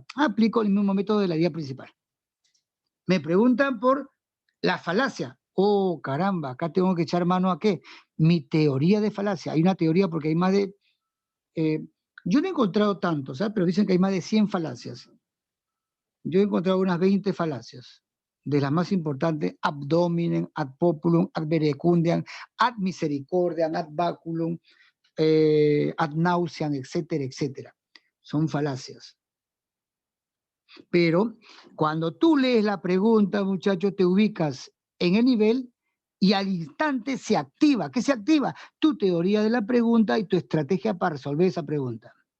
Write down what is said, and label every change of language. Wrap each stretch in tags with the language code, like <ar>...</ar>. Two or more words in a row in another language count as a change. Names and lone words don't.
<es>Aplico el mismo método de la idea principal. Me preguntan por la falacia. Oh, caramba, acá tengo que echar mano a qué. Mi teoría de falacia. Hay una teoría porque hay más de... yo no he encontrado tantos, pero dicen que hay más de 100 falacias. Yo he encontrado unas 20 falacias. De las más importantes,</es> <la>ad dominem, ad populum, ad verecundiam, ad misericordiam, ad baculum, ad nauseam,</la> <es>etcétera, etcétera. Son falacias. Pero cuando tú lees la pregunta, muchacho, te ubicas en el nivel y al instante se activa. ¿Qué se activa? Tu teoría de la pregunta y tu estrategia para resolver esa pregunta.</es>